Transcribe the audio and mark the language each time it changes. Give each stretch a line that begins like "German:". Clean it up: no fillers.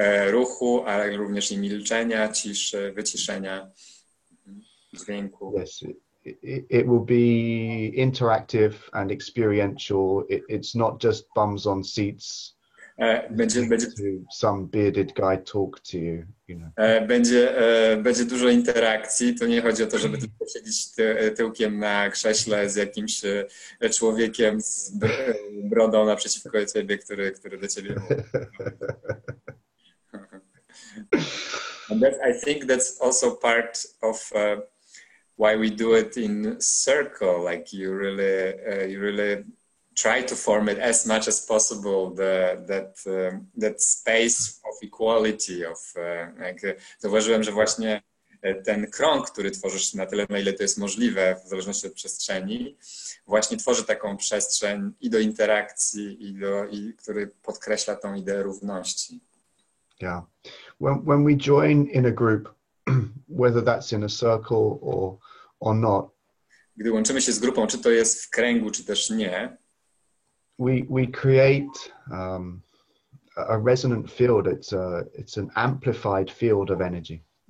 Polish: Ruchu, ale również i milczenia, ciszy, wyciszenia, dźwięku.
English: Yes, it will be interactive and experiential. It's not just bums on seats.
Polish: Będzie
English: some bearded guy talk to you, you know.
Polish: Będzie dużo interakcji. To nie chodzi o to, żeby tylko siedzieć tyłkiem na krześle z jakimś człowiekiem z brodą naprzeciwko ciebie, który do ciebie mówi.
English: And I think that's also part of why we do it in circle. Like you really try to form it as much as possible. That space of equality.
Polish: Zauważyłem, że właśnie ten krąg, który tworzysz na tyle, na ile to jest możliwe, w zależności od przestrzeni, właśnie tworzy taką przestrzeń i do interakcji, który podkreśla tą ideę równości.
English: Yeah. When we join in a group, whether that's in a circle or not,
Polish: gdy łączymy się z grupą, czy to jest w kręgu, czy też nie,
English: we create a resonant field. It's an amplified field of energy.